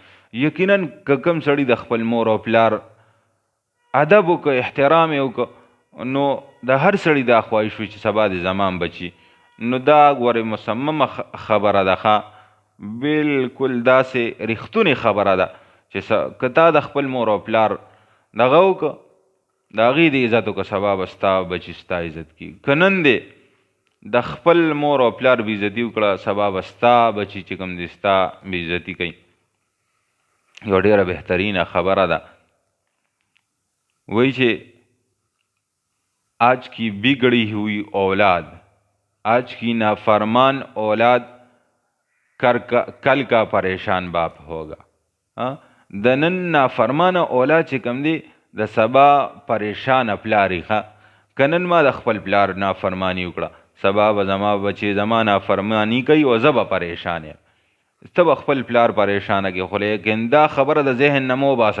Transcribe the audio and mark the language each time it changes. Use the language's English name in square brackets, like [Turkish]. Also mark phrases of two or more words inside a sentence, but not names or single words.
[Pashto] یقینا که کوم سړي د خپل مور او پلار ادب وکړه، احترام یې وکړه، نو د هر سړي دا خواهش وي چې سبا د زمان بچي، نو دا ګورې مصممه خبره ده، بالکل داسې ریښتونې خبره ده چې که تا د خپل مور او پلار دغه وکړه د هغې د عزت وکړه، سبا به ستا بچي ستا عزت کړي. که نن دی د خپل مور او پلار بېعزتي وکړه، سبا به ستا بچي چې کوم دی ستا بېعزتي کوي. یو ډېره بهترینه خبره ده، وایي چې [Urdu] آج کی بگڑی ہوئی اولاد، آج کی نافرمان اولاد کل کا پریشان باپ ہوگا. [Pashto] د نن نافرمانه اولاد چې کوم دی د سبا پریشانه پلار یې. که نن ما د خپل پلار نافرماني وکړه، سبا به زما بچې زما نافرماني کوي او زه به پریشان یم. ته به خپل پلار پریشانه کې، خو لیکن دا خبره د ذهن نه مه وباسه.